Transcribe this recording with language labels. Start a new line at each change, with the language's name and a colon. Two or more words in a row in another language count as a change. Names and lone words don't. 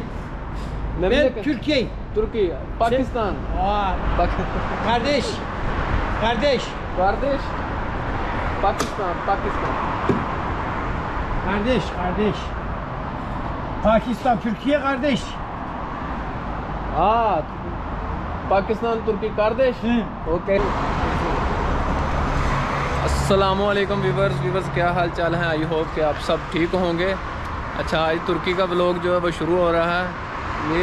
Turkish: Ben Memleket. Türkiye. Türkiye, Pakistan. Aa, Bak. kardeş. Kardeş. Pakistan. Kardeş. Pakistan, Türkiye kardeş.
Hindi: हाँ पाकिस्तान तुर्की kardeş ओके अस्सलामुअलैकुम व्यूवर्स क्या हाल चाल है।
English: I hope
Hindi: कि आप सब ठीक होंगे। अच्छा, आज तुर्की का व्लॉग जो है वो शुरू हो रहा है।